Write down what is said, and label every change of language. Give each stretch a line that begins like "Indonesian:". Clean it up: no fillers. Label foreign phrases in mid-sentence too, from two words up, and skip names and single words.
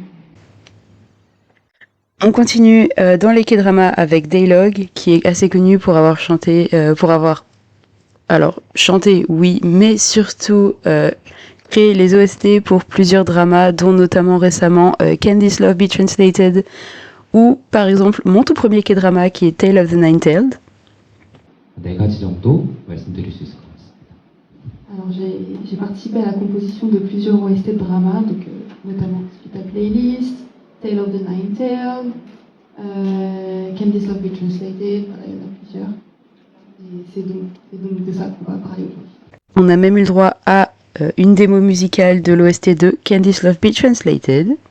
French: On continue dans les K-dramas avec Daylog, qui est assez connu pour avoir chanté, chanté oui, mais surtout créé les OST pour plusieurs dramas, dont notamment récemment Candice Love Be Translated, ou par exemple mon tout premier K-drama qui est Tale of the Nine-Tailed.
Korean: 4가지 정도 말씀드릴 수 있을 것 같습니다.
French: Alors j'ai participé à la composition de plusieurs OST de drama, donc notamment Hospital Playlist, Tale of the Nine-Tailed, Candice Love Be Translated, voilà, il y en a plusieurs. Et c'est donc de ça qu'on va parler aujourd'hui. On a même eu le droit à une démo musicale de l'OST de Candice Love Be Translated.